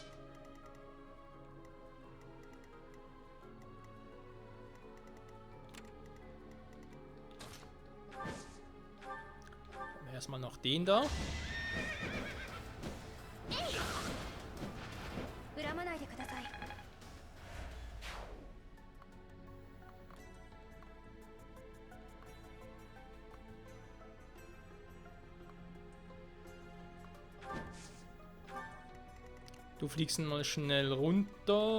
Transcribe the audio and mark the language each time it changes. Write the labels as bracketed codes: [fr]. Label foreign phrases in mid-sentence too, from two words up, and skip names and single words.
[de] Erstmal noch den da. [ja] 恨まないでください。 [de] Du fliegst mal schnell runter.